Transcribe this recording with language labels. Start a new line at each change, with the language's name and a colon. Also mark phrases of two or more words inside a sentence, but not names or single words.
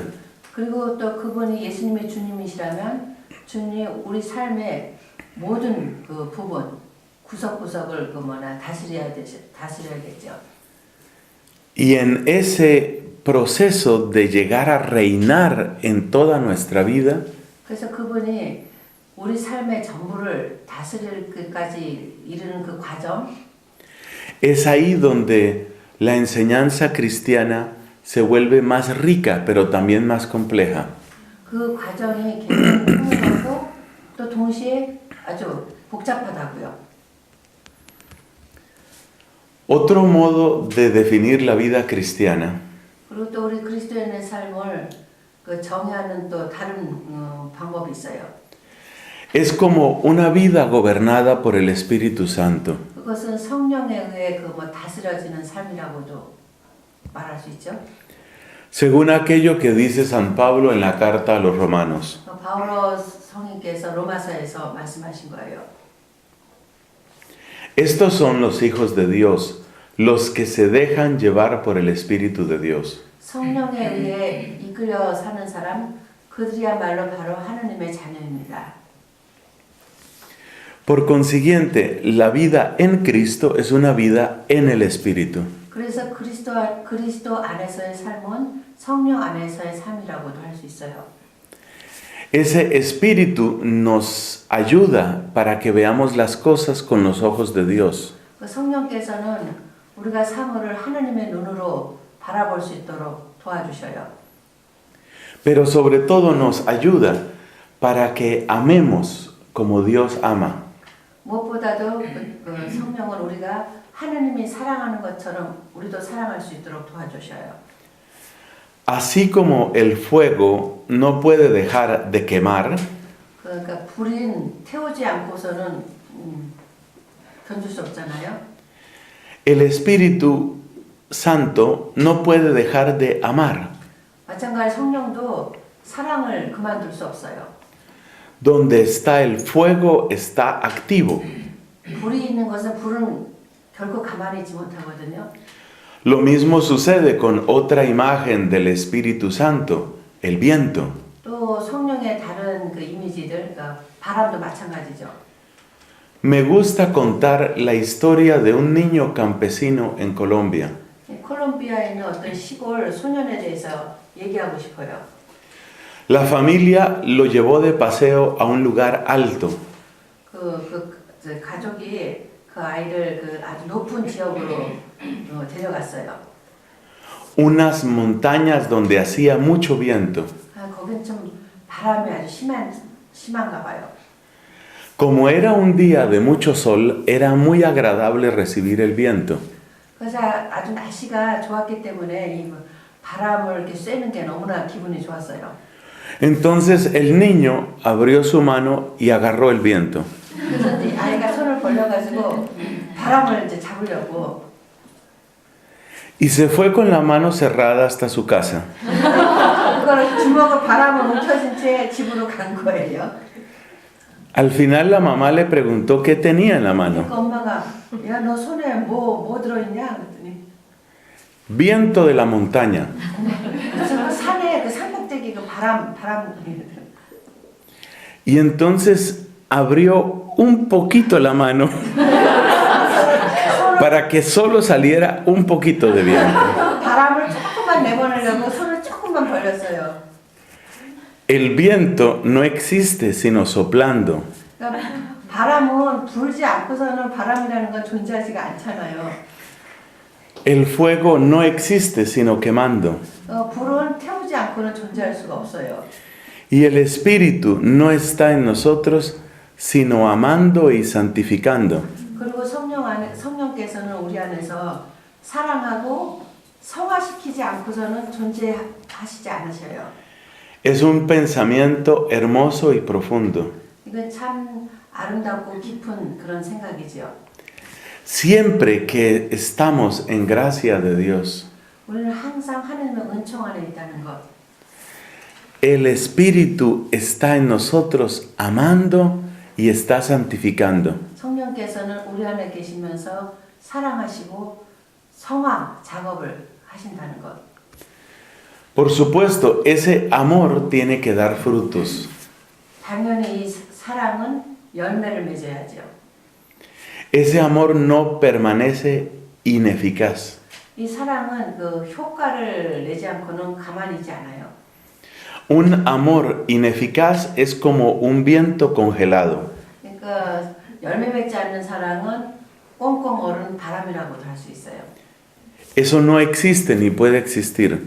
Korean: 그리고 또 그분이 예수님의 주님이시라면 주님이 우리 삶의 모든 그 부분, 구석구석을 다스려야겠죠.
Spanish: Y en ese proceso de llegar a reinar en toda nuestra vida,
Korean: 그래서 그분이 우리 삶의 전부를 다스릴 끝까지 이르는 그 과정,
Spanish: es ahí donde la enseñanza cristiana se vuelve más rica, pero también más compleja.
Korean: 그 과정이 굉장히 풍요하고 또 동시에 아주 복잡하다고요.
Spanish: Otro modo de definir la vida cristiana
Korean: 그리고 또 우리 그리스도인의 삶을 그 정의하는 또 다른 방법이 있어요.
Spanish: es como una vida gobernada por el Espíritu Santo.
Korean: 그것은 성령에 의해 다스려지는 삶이라고도 말할 수 있죠.
Spanish: Según aquello que dice San Pablo en la carta a los romanos.
Korean: 바오로 성인께서 로마서에서 말씀하신 거예요.
Spanish: Estos son los hijos de Dios, los que se dejan llevar por el Espíritu de Dios.
Korean: 성령에 의해 이끌려 사는 사람, 그들이야말로 바로 하나님의 자녀입니다.
Spanish: Por consiguiente, la vida en Cristo es una vida en el Espíritu.
Korean: 그래서 그리스도 안에서의 삶은 성령 안에서의 삶이라고도 할 수 있어요.
Spanish: Ese Espíritu nos ayuda para que veamos las cosas con los ojos de Dios.
Korean: 그 성령께서는 우리가 사물을 하나님의 눈으로 바라볼 수 있도록 도와주셔요.
Spanish: Pero sobre todo nos ayuda para que amemos como Dios ama.
Korean: 무엇보다도 그 성령은 우리가 하나님이 사랑하는 것처럼 우리도 사랑할 수 있도록 도와주셔요.
Spanish: Así como el fuego no puede dejar de quemar,
Korean: 그러니까 불은 태우지 않고서는 견딜 수 없잖아요.
Spanish: el Espíritu Santo no puede dejar de amar.
Korean: 마찬가지 성령도 사랑을 그만둘 수 없어요.
Spanish: Donde está el fuego está activo.
Korean: 불이 있는 것은 불은 결코 가만히 있지 못하거든요.
Spanish: Lo mismo sucede con otra imagen del Espíritu Santo, el viento.
Korean: 또 성령의 다른 그 이미지들, 그러니까 바람도 마찬가지죠.
Spanish: Me gusta contar la historia de un niño campesino en Colombia.
Korean: 콜롬비아에 있는 어떤 시골 소년에 대해서 얘기하고 싶어요.
Spanish: La familia lo llevó de paseo a un lugar alto.
Korean: 가족이 그 아이를 그 아주 높은 지역으로 데려갔어요.
Spanish: Unas montañas donde hacía mucho viento.
Korean: 거긴 좀 바람이 아주 심한가 봐요.
Spanish: Como era un día de mucho sol, era muy agradable recibir el viento.
Korean: 그래서 아주 날씨가 좋았기 때문에 이 바람을 이렇게 쐬는 게 너무나 기분이 좋았어요.
Spanish: Entonces el niño abrió su mano y agarró el viento.
Korean: 그래서 이제 아이가 손을 벌려가지고 바람을 이제 잡으려고.
Spanish: Y se fue con la mano cerrada hasta su casa.
Korean: 그걸 주먹을 바람을 움켜쥔 채 집으로 간 거예요.
Spanish: Al final la mamá le preguntó qué tenía en la mano.
Korean: 그러니까 엄마가 야, 너 손에 뭐 들어있냐? 그랬더니
Spanish: Viento de la montaña.
Korean: 그래서 그 산에 그 산꼭대기 그 바람
Spanish: Y entonces abrió un poquito la mano para que solo saliera un poquito de viento.
Korean: 바람을 조금만 내보내려고 손을 조금만 벌렸어요.
Spanish: El viento no existe sino soplando.
Korean: 그러니까 바람은 불지 않고서는 바람이라는 건 존재하지가 않잖아요.
Spanish: El fuego no existe sino quemando.
Korean: 불은 태우지 않고는 존재할 수가 없어요.
Spanish: Y el Espíritu no está en nosotros sino amando y santificando.
Korean: 그리고 성령께서는 우리 안에서 사랑하고 성화시키지 않고서는 존재하시지 않으셔요.
Spanish: Es un pensamiento hermoso y profundo.
Korean: 이건 참 아름답고 깊은 그런 생각이죠.
Spanish: Siempre que estamos en gracia de Dios,
Korean: 우리는 항상 하나님의 은총 안에 있다는 것.
Spanish: el Espíritu está en nosotros amando y está santificando.
Korean: 성령께서는 우리 안에 계시면서 사랑하시고 성화 작업을 하신다는 것.
Spanish: Por supuesto, ese amor tiene que dar frutos.
Korean: 당연히 이 사랑은 열매를 맺어야죠.
Spanish: Ese amor no permanece ineficaz.
Korean: 이 사랑은 그 효과를 내지 않고는 가만히 있지 않아요.
Spanish: Un amor ineficaz es como un viento congelado.
Korean: 그러니까 열매 맺지 않는 사랑은 꽁꽁 얼은 바람이라고도 할 수 있어요.
Spanish: Eso no existe ni puede existir.